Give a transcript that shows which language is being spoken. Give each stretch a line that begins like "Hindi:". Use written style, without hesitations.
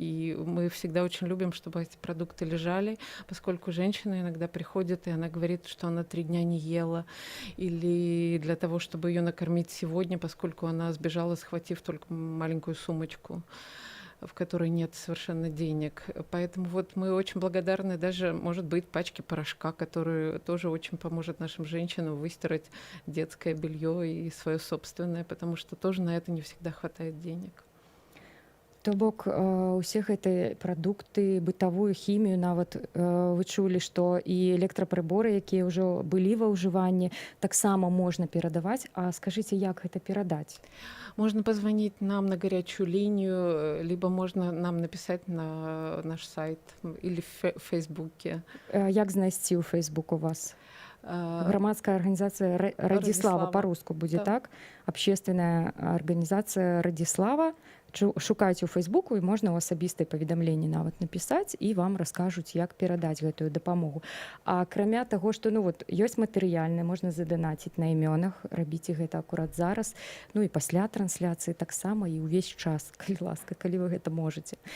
Russian: И мы всегда очень любим, чтобы эти продукты лежали, поскольку женщина иногда приходит, и она говорит, что она 3 дня не ела, или для того, чтобы ее накормить сегодня, поскольку она сбежала, схватив только маленькую сумочку, в которой нет совершенно денег. Поэтому вот мы очень благодарны даже, может быть, пачке порошка, который тоже очень поможет нашим женщинам выстирать детское белье и свое собственное, потому что тоже на это не всегда хватает денег.
Belarusian: То бок усе гэтыя прадукты, бытавую хімію, нават вы чулі, што і электрапрыборы, якія ўжо былі ва ўжыванні, таксама можна перадаваць. А скажыце, як гэта перадаць?
Russian: Можно позвонить нам на горячую линию, либо можно нам написать на наш сайт или в Фейсбуке.
Belarusian: Як знайсці ў Фейсбук у вас?
Russian: Громадская организация «Радислава» по-русски будет, да.
Belarusian: Так?
Russian: Общественная организация «Радислава».
Belarusian: Шукайце ў Фейсбуку, і можна ў асабістыя паведамленні нават напісаць, і вам раскажуць, як перадаць гэтую дапамогу. А акрамя таго, што ёсць матэрыяльны, можна заданаціць на імёнах, рабіце гэта акурат зараз, ну і пасля трансляцыі таксама, і ўвесь час, калі ласка, калі вы гэта можаце.